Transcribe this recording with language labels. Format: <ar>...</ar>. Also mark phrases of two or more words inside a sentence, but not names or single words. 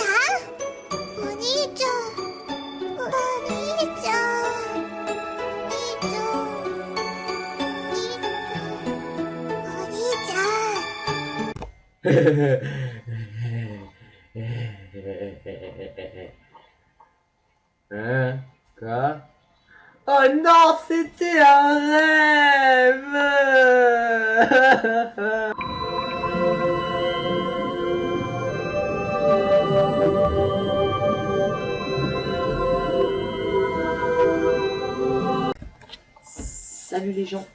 <ja>お兄ちゃん、お兄ちゃん、お兄ちゃん、お兄ちゃん。</ja> <fr>Hein? Quoi? Oh non, c'était un rêve! Salut les gens.</fr>